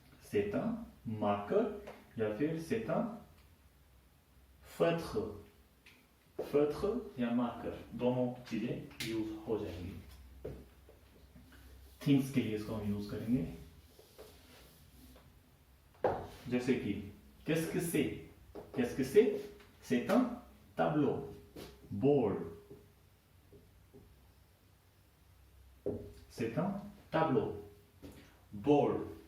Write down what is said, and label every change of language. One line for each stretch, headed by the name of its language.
French: C'est un marqueur
Hindi: या फिर
French: c'est un feutre.
Hindi: feutre या marqueur दोनों चीजें यूज हो जाएंगी. थिंग्स के लिए इसको हम यूज करेंगे. जैसे कि
French: qu'est-ce que c'est, qu'est-ce que c'est. C'est un tableau, board. C'est un tableau, board.